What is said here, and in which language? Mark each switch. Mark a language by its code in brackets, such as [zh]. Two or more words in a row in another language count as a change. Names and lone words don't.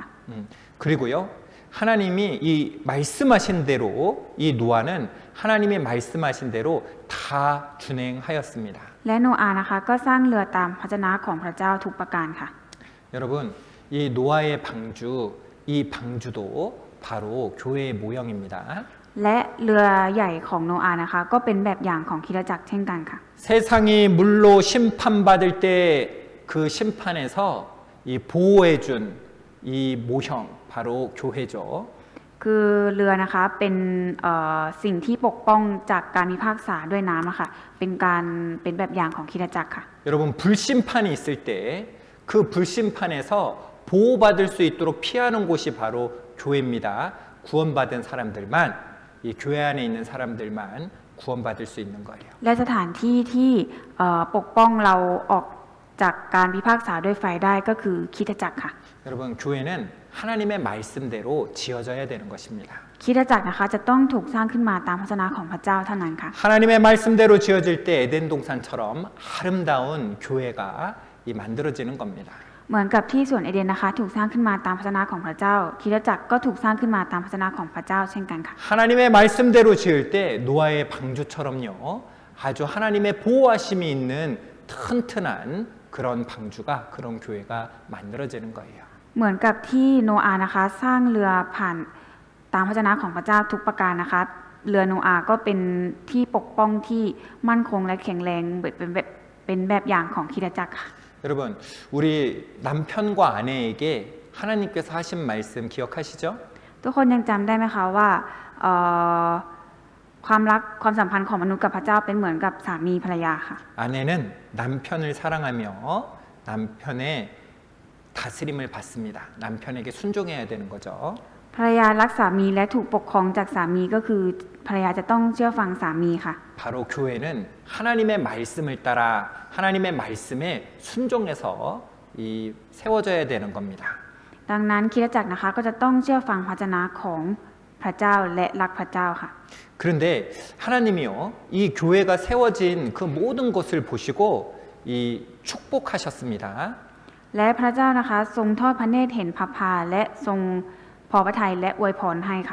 [ko] 그리고요 하나님이 이 말씀하신 대로 이 노아는 하나님의 말씀하신 대로 다 준행하였습니다. [th] และโนอาห์นะคะก็สร้างเรือตามพระวจนะของพระเจ้าทุกประการค่ะ [ko] 여러분 이 노아의 방주 이 방주도 바로 교회의 모형입니다. [th] และเรือใหญ่ของโนอาห์นะคะก็เป็นแบบอย่างของคริสตจักรเช่นกันค่ะ [ko] 세상이 물로 심판받을 때 그 심판에서 이 보호해준 이 모형 바로 교회죠. [th] คือเรือนะคะเป็นสิ่งที่ปกป้องจากการพิพากษาด้วยน้ำนะคะเป็นแบบอย่างของคริสตจักรค่ะ [ko] 여러분 불심판이 있을 때 그 불심판에서 보호받을 수 있도록 피하는 곳이 바로 교회입니다. 구원받은 사람들만 이 교회 안에 있는 사람들만 구원받을 수 있는 거예요. [th] และสถานที่ที่ปกป้องเราออกจากการพิพากษาด้วยไฟได้ก็คือคริสตจักรค่ะ [ko] 여러분 교회는 하나님의 말씀대로 지어져야 되는 것입니다. [th] คริสตจักรนะคะจะต้องถูกสร้างขึ้นมาตามพระวจนะของพระเจ้าเท่านั้นค่ะ [ko] 하나님의 말씀대로 지어질 때 에덴 동산처럼 아름다운 교회가 이 만들어지는 겁니다. [th] เหมือนกับที่ส่วนเอเดนนะคะถูกสร้างขึ้นมาตามพระวจนะของพระเจ้าคริสตจักรก็ถูกสร้างขึ้นมาตามพระวจนะของพระเจ้าเช่นกันค่ะ [ko] 하나님의 말씀대로 지을 때 노아의 방주처럼요 아주 하나님의 보호하심이 있는 튼튼한 그런 방주가 그런 교회가 만들어지는 거예요. [th] เหมือนกับที่โนอาห์นะคะสร้างเรือผ่านตามพระวจนะของพระเจ้าทุกประการนะคะเรือโนอาห์ก็เป็นที่ปกป้องที่มั่นคงและแข็งแรงเป็นแบบอย่างของคริสตจักรค่ะ [ko] 여러분 우리 남편과 아내에게 하나님께서 하신 말씀 기억하시죠? [th] ทุกคนยังจำได้ไหมคะว่าความสัมพันธ์ของมนุษย์กับพระเจ้าเป็นเหมือนกับสามีภรรยาค่ะ [ko] 아내는 남편을 사랑하며 남편의 다스림을 받습니다. 남편에게 순종해야 되는 거죠. [th] ภรรยารักสามีและถูกปกครองจากสามีก็คือภรรยาจะต้องเชื่อฟังสามีค่ะ [ko] 바로 교회는 하나님의 말씀을 따라 하나님의 말씀에 순종해서 세워져야 되는 겁니다. [th] ดังนั้นคริสตจักรนะคะก็จะต้องเชื่อฟังพระวจนะของพระเจ้าและรักพระเจ้าค่ะ [ko] 그런데 하나님이요, 이 교회가 세워진 그 모든 것을 보시고 축복하셨습니다. [th] และพระเจ้านะคะทรงทอดพระเนตรเห็นพระพาและทรงพอพระทัยและอวยพรให้ค่ะ